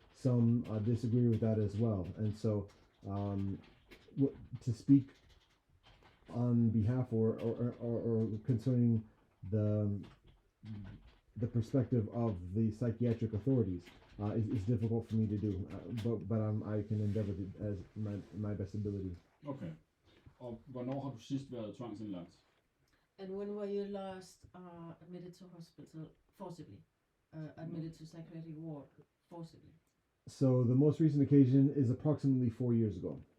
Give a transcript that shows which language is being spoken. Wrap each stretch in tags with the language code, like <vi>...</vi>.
<en>Some disagree with that as well. And so to speak on behalf or concerning the perspective of the psychiatric authorities is difficult for me to do, but I can endeavor as my best ability. Okay.</en> <da>Og hvornår har du sidst været tvangsindlagt?</da> <en>And when were you last admitted to hospital forcibly? Admitted to psychiatric ward forcibly? So the most recent occasion is approximately 4 years ago.</en>